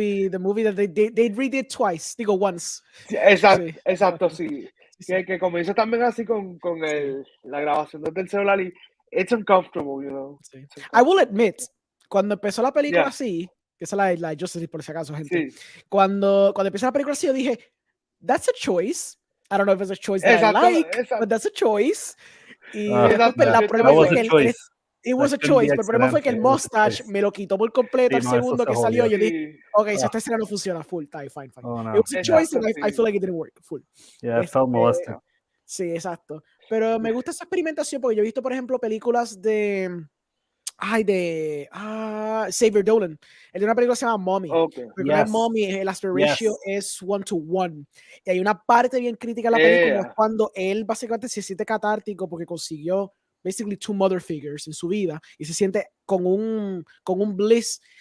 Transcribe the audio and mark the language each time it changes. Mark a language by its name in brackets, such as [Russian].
[English] the movie that they redid twice, [Spanish] digo [English] once. [Spanish] Exacto, sí. Que comienza también así con la grabación desde el celular y [English] it's uncomfortable, you know. I will admit, [Spanish] cuando empezó la película así, que esa es la Justice por si acaso, gente. Cuando empezó la película así, yo dije, [English] that's a choice. I don't know if it's a choice that I like, but that's a choice. [Spanish] Y la prueba fue que [English] It was a choice, [Spanish] pero el problema fue que el mustache me lo quitó por completo al segundo que salió. Yo dije, ok, so esta escena no funciona, full, fine. [English] Oh, no. It was a choice and I feel like it didn't work, full. Yeah, I felt molested. [Spanish] Sí, exacto. Pero me gusta esa experimentación porque yo he visto, por ejemplo, películas de Xavier Dolan. El de una película se llama Mommy. [English] Okay. [Spanish] Mommy, el aspect ratio es 1:1. Y hay una parte bien crítica en la película es cuando él básicamente se siente catártico porque consiguió basically 2 mother figures en su vida y se siente con un bliss.